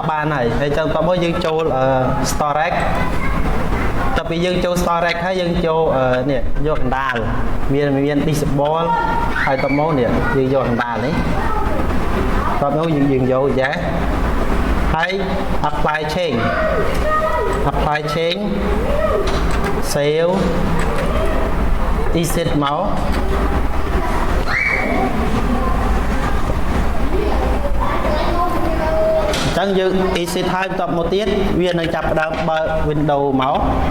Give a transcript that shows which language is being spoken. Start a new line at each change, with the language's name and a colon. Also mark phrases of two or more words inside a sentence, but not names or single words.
Khmer: បានហើយហើយចឹងតមកយើងចូល storage តពីយើងចូល storage ហើយយើងចូលនេះយកកណ្ដាលមាន disable ហើយតមកនេះយើងយកកណ្ដាលនេះតមកយើងយកយ៉ាហើយ
English: apply change save exit
Khmer: មកអញ្ចឹងយើង exit ហើយបន្ទាប់មកទៀតវានឹងចាប់ផ្ដើមបើក window មក